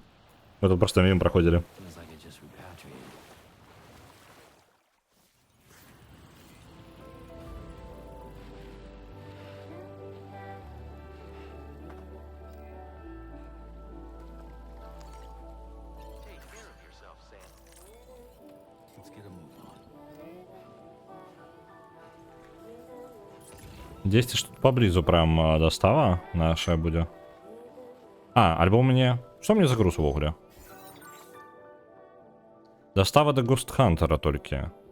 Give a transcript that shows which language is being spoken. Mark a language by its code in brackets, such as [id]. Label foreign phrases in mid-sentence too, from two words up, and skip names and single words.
[ru] Мы тут просто мимо проходили. [en] Feels like it just repatriated. Take care of yourself, Sam. Let's get a move on. [uk] Десь тут поблизу [ru] прям достава наша будет. [be] альбо мне... Што мне за груз увогуле? Дастава да Гостхантера толькі.